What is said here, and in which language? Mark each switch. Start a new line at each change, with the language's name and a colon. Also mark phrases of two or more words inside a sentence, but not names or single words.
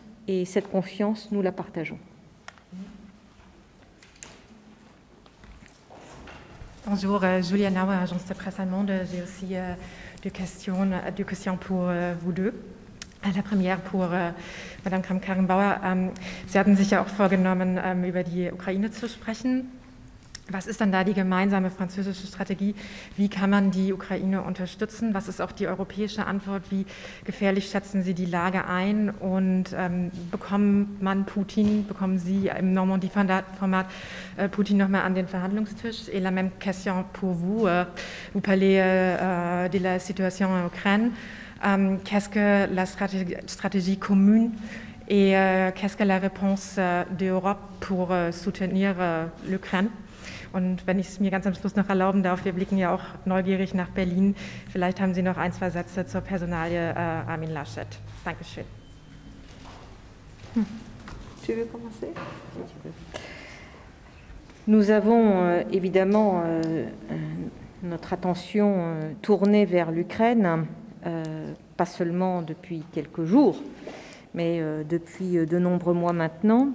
French: Et cette confiance, nous la partageons. Bonjour, Julia Nauer, agence de presse allemande. J'ai aussi deux questions pour vous deux. La première pour Madame Kramp-Karrenbauer.
German: Sie hatten sich ja auch vorgenommen, über die Ukraine zu sprechen. Was ist dann da die gemeinsame französische Strategie? Wie kann man die Ukraine unterstützen? Was ist auch die europäische Antwort? Wie gefährlich schätzen Sie die Lage ein? Und bekommen Sie im Normandie-Format Poutine nochmal an den Verhandlungstisch?
French: Et la même question pour vous. Vous parlez de la situation en Ukraine. Qu'est-ce que la stratégie commune et qu'est-ce que la réponse de l'Europe pour soutenir l'Ukraine?
German: Und wenn ich es mir ganz am Schluss noch erlauben darf, wir blicken ja auch neugierig nach Berlin. Vielleicht haben Sie noch ein, zwei Sätze zur Personalie Armin Laschet. Dankeschön.
French: Tu veux commencer? Nous avons évidemment notre attention tournée vers l'Ukraine, pas seulement depuis quelques jours, mais depuis de nombreux mois maintenant.